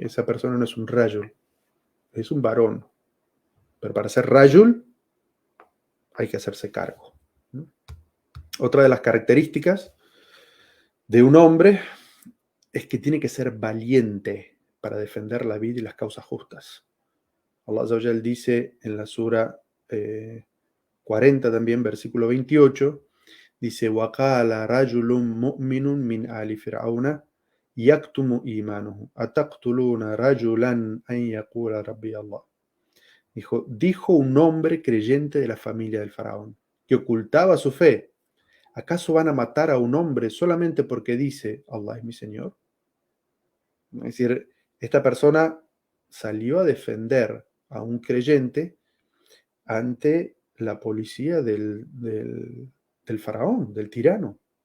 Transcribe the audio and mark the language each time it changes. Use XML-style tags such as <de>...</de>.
<es>Esa persona no es un rayul, es un varón, pero para ser rayul hay que hacerse cargo. Otra de las características de un hombre es que tiene que ser valiente para defender la vida y las causas justas.</es> <ar>Allah Azza wa Jal</ar> <es>dice en la sura 40 también, versículo 28, dice,</es> <ar>وَقَالَ رَجُلٌ مُؤْمِنٌ مِنْ آلِ فِرْعَوْنَ يَكْتُمُ إِيمَانَهُ أَتَقْتُلُونَ رَجُلًا أَنْ يَقُولَ رَبِّيَ اللَّهُ.</ar> <es>Dijo un hombre creyente de la familia del faraón, que ocultaba su fe. ¿Acaso van a matar a un hombre solamente porque dice, Allah es mi Señor? Es decir, esta persona salió a defender a un creyente ante la policía del faraón, del tirano.</es>